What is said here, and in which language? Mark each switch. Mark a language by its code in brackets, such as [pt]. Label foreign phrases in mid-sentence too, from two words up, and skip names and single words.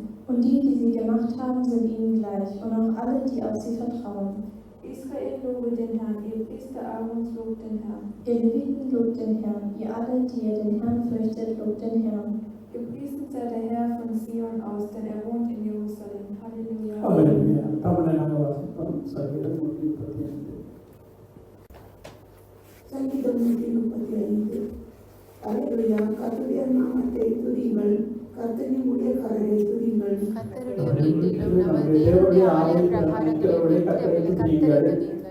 [de] Und die sie gemacht haben, sind ihnen gleich, und auch alle, die auf sie vertrauen. Israel lobe den Herrn, ihr Priester Aarons lobt den Herrn. Ihr Leviten lobt den Herrn, ihr alle, die ihr den Herrn fürchtet, lobt den Herrn. Gepriesen sei der Herr von Zion aus, denn er wohnt in Jerusalem. Halleluja. [ta] Halleluja. தமிழை நாங்கள் வாசிப்போம். சங்கீதம் 135. சங்கீதம் 135. அல்லேலூயா. கர்த்தருடைய நாமத்தை துதியுங்கள், கர்த்தரின் ஊழியக்காரரை துதியுங்கள். கர்த்தருடைய வீட்டிலும் நமது தேவனுடைய ஆலய பிரகாரங்களிலும் கர்த்தரை துதியுங்கள்.